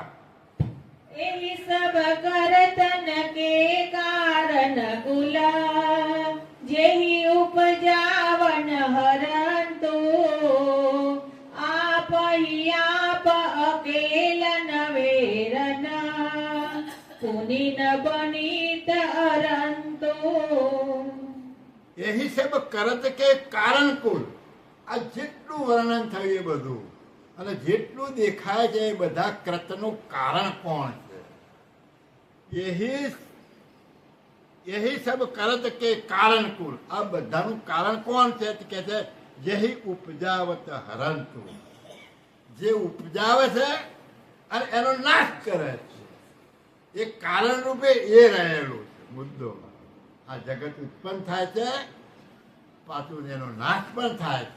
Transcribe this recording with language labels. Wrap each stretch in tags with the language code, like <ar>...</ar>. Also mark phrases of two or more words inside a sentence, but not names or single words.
<hi>एही सब करतन के कारण कुल, जेही उपजावन हरंतु, आप ही आप अकेल नवेरन, पुनिन बनित अरंतु. एही सब करत के कारण कुल.</hi> <gu>આ જેટલું વર્ણન થયું એ બધું અને જેટલું દેખાય છે એ બધા કૃતનું કારણ કોણ છે?</gu> <hi>यही सब करत के कारण कुल.</hi> <gu>આ બધાનું કારણ કોણ છે? કે છે</gu> <hi>जेही उपजावत हरंतु,</hi> <gu>જે ઉપજાવે છે અને એનો નાશ કરે છે. એ કારણ રૂપે એ રહેલું છે મુદ્દો. આ જગત ઉત્પન્ન થાય છે, પાછું એનો નાશ પણ થાય છે.</gu>